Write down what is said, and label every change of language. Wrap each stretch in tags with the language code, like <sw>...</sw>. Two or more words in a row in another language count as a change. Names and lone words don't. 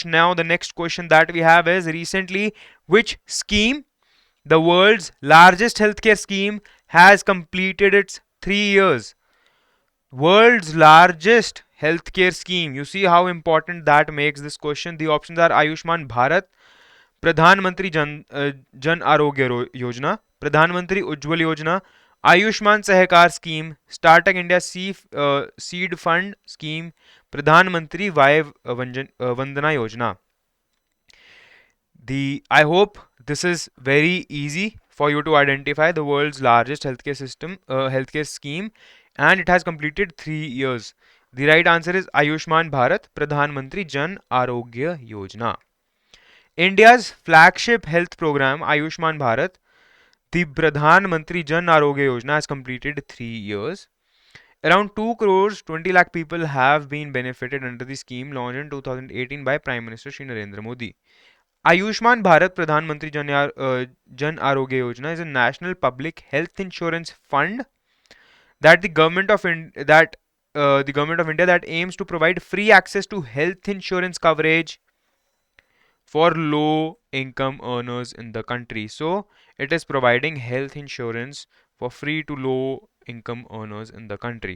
<en>Now the next question that we have is recently which scheme, the world's largest healthcare scheme, has completed its 3 years? World's largest healthcare scheme. You see how important that makes this question. The options are Ayushman Bharat, Pradhan Mantri Jan Arogya Yojana, Pradhan Mantri Ujjwal Yojana, Ayushman Sahakar Scheme, Startup India Seed Fund Scheme, Pradhan Mantri Vay Vandana Yojana. I hope this is very easy for you to identify the world's largest healthcare scheme, and it has completed 3 years. The right answer is Ayushman Bharat Pradhan Mantri Jan Arogya Yojana. India's flagship health program Ayushman Bharat, the Pradhan Mantri Jan Arogya Yojana, has completed 3 years. Around 2 crores 20 lakh people have been benefited under the scheme launched in 2018 by Prime Minister Shri Narendra Modi. Ayushman Bharat Pradhan Mantri Jan Arogya Yojana is a national public health insurance fund that the government of India that aims to provide free access to health insurance coverage for low income earners in the country. So it is providing health insurance for free to low income earners in the country.</en>